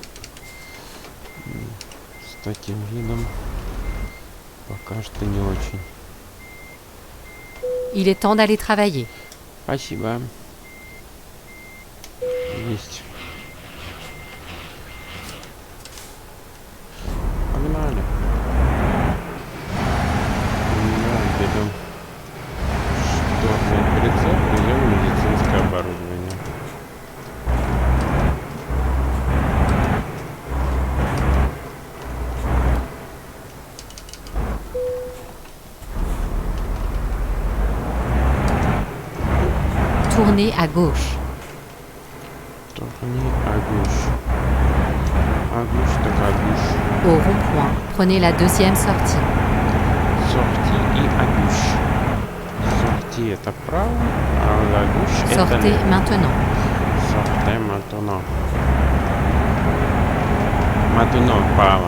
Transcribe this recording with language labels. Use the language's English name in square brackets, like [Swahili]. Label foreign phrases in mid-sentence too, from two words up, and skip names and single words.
[Russian] С таким видом пока что не очень. [French] Il est temps d'aller travailler. [Russian] Спасибо. Есть. Погнали. Берем шторный прицеп, берем медицинское оборудование. [French] Tournez à gauche. Tournez à gauche. À gauche, так à gauche. Au rond-point, prenez la deuxième sortie. Sortie и à gauche. Sortie [Russian] это право, а [French] à gauche это Sortez [Russian] лево. [French] maintenant. Sortez maintenant. Maintenant, [Russian] право.